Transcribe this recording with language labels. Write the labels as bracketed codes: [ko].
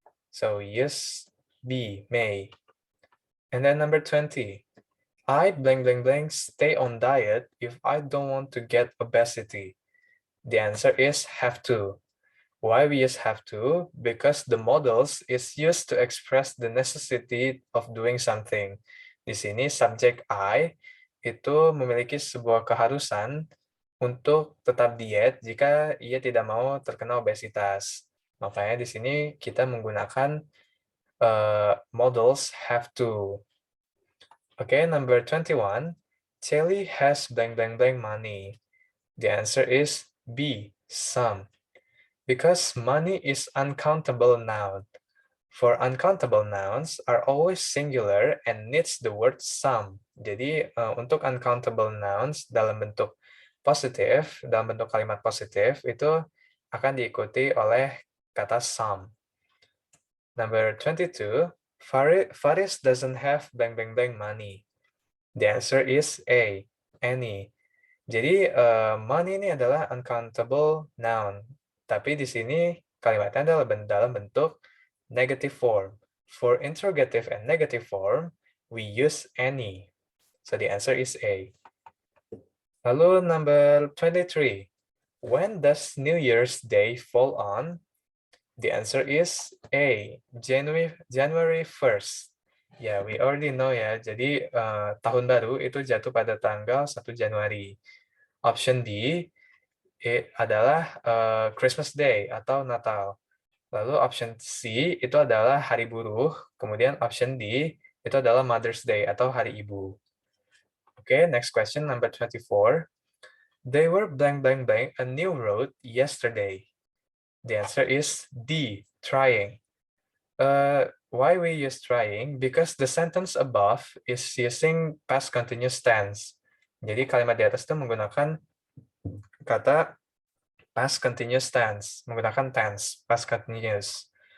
[en] So use B, may. And then number 20. I blank blank blank stay on diet if I don't want to get obesity. The answer is have to. Why we use have to? Because the modals is used to express the necessity of doing something. [id] Di sini subjek I itu memiliki sebuah keharusan untuk tetap diet jika ia tidak mau terkena obesitas. Makanya di sini kita menggunakan modals have to. [en] Okay, number 21. Sally has blank blank blank money. The answer is B, some. Because money is uncountable noun. For uncountable nouns are always singular and needs the word some. [id] Jadi untuk uncountable nouns dalam bentuk positif, dalam bentuk kalimat positif itu akan diikuti oleh kata some. [en] Number 22, Faris doesn't have blank blank blank money. The answer is A, any. [id] Jadi money ini adalah uncountable noun. Tapi di sini kalimatnya adalah dalam bentuk negative form. [en] For interrogative and negative form, we use any. So the answer is A. Lalu number 23. When does New Year's Day fall on? The answer is A, January 1st. Ya, we already know ya. [id] Jadi tahun baru itu jatuh pada tanggal 1 Januari. Option B adalah Christmas Day atau Natal. Lalu option C itu adalah Hari Buruh. Kemudian option D itu adalah Mother's Day atau Hari Ibu. [en] Okay, next question, number 24. They were blank blank blank a new road yesterday. The answer is D, trying. Why we use trying? Because the sentence above is using past continuous tense. [id] Jadi kalimat di atas itu menggunakan kata past continuous tense, menggunakan tense, past continuous.